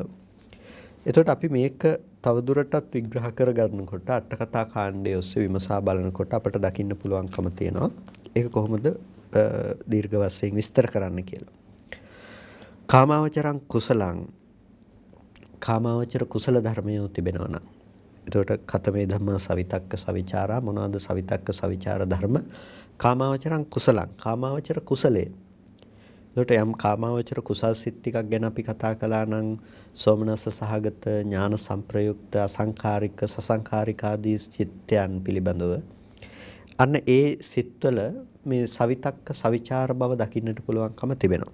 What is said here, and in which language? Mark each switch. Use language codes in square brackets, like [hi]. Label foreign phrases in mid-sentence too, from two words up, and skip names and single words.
[si] එතකොට අපි මේක තවදුරටත් විග්‍රහ කරගන්නකොට අට කතා කාණ්ඩයේ ඔස්සේ විමසා බලනකොට අපට දකින්න පුළුවන්කම තියෙනවා. ඒක කොහොමද දීර්ඝ වශයෙන් විස්තර කරන්න කියලා. [pi] කාමාවචරං කුසලං, [si] කාමාවචර කුසල ධර්මයෝ තිබෙනවා නම් එතකොට [pi] කතමේ ධම්මා සවිතක්ක සවිචාරා. [si] මොනවාද සවිතක්ක සවිචාර ධර්ම? [pi] කාමාවචරං කුසලං, [si] කාමාවචර කුසලයේ. එතකොට යම් කාමාවචර කුසල් සිත් ටිකක් ගැන අපි කතා කළා නම් සෝමනස්ස සහගත, ඥාන සංප්‍රයුක්ත, අසංඛාරික, සසංඛාරික ආදී චිත්තයන් පිළිබඳව අන්න ඒ සිත්වල මේ සවිතක්ක සවිචාර බව දකින්නට පුළුවන්කම තිබෙනවා.